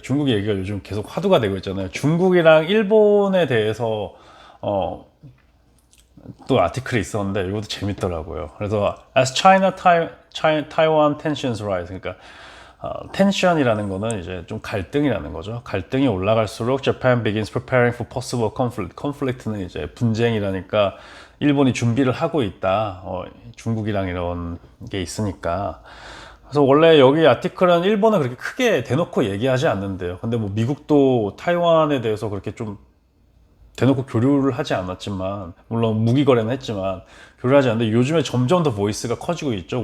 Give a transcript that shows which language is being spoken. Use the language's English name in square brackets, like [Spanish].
[Korean] 중국 얘기가 요즘 계속 화두가 되고 있잖아요. 중국이랑 일본에 대해서 또 아티클이 있었는데 이것도 재밌더라고요. 그래서 [English] as Taiwan tensions rise, [Korean] 그러니까 텐션이라는 거는 이제 좀 갈등이라는 거죠. 갈등이 올라갈수록 [English] Japan begins preparing for possible conflict. [Korean] conflict는 이제 분쟁이라니까 일본이 준비를 하고 있다. 중국이랑 이런 게 있으니까. 그래서 원래 여기 아티클은 일본은 그렇게 크게 대놓고 얘기하지 않는데요. 근데 뭐 미국도 타이완에 대해서 그렇게 좀 대놓고 교류를 하지 않았지만, 물론 무기 거래는 했지만 교류를 하지 않는데 요즘에 점점 더 보이스가 커지고 있죠.